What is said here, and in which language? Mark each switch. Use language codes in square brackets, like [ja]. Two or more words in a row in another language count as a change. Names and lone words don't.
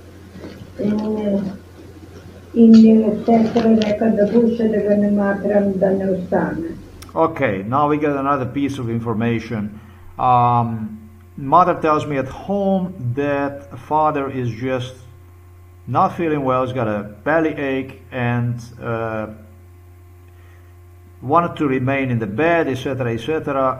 [sl] in je sestra rekla, da bo še, da ga ne matram, da ne ostane. [en] Okay, now we get another piece of information. Mother tells me at home that father is just not feeling well. He's got a belly ache and wanted to remain in the bed, etc., etc.